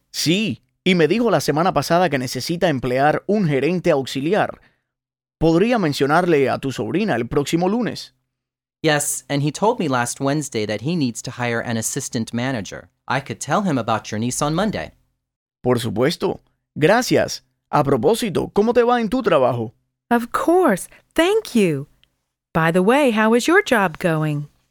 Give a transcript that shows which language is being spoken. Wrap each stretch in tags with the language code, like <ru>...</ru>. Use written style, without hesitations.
<es>Sí, y me dijo la semana pasada que necesita emplear un gerente auxiliar. Podría mencionarle a tu sobrina el próximo lunes.</es> <en>Yes, and he told me last Wednesday that he needs to hire an assistant manager. I could tell him about your niece on Monday.</en> <es>Por supuesto. Gracias. A propósito, ¿cómo te va en tu trabajo?</es> <en>Of course. Thank you. By the way, how is your job going?</en>